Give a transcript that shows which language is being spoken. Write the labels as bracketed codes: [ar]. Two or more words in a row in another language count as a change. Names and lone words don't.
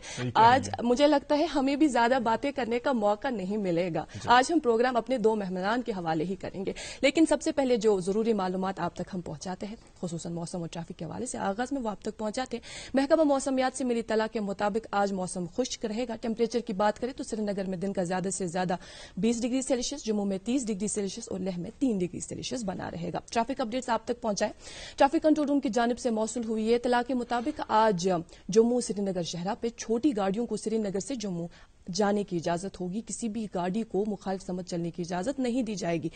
[ur] آج مجھے لگتا ہے ہمیں بھی زیادہ باتیں کرنے کا موقع نہیں ملے گا۔ آج ہم پروگرام اپنے 2 مہمانان کے حوالے ہی کریں گے، لیکن سب سے پہلے جو ضروری معلومات آپ تک ہم پہنچاتے ہیں خصوصاً موسم اور ٹریفک کے حوالے سے، آغاز میں وہ آپ تک پہنچاتے ہیں۔ محکمہ موسمیات سے ملی اطلاع کے مطابق آج موسم خشک رہے گا۔ ٹیمپریچر کی بات کریں تو سری نگر میں دن کا زیادہ سے زیادہ 20 [en] degree Celsius, [ur] جموں میں 30 [en] degree Celsius [ur] اور لیہ میں 3 [en] degree Celsius [ur] بنا رہے گا۔ [en] traffic updates [ur] آپ تک پہنچائیں۔ [en] traffic control room [ur] کی جانب سے موصول ہوئی اطلاع کے مطابق آج جموں سری نگر شہرہ پہ چھوٹی گاڑیوں کو سری نگر سے جموں جانے کی اجازت ہوگی، کسی بھی گاڑی کو مخالف سمت چلنے کی اجازت نہیں دی جائے گی۔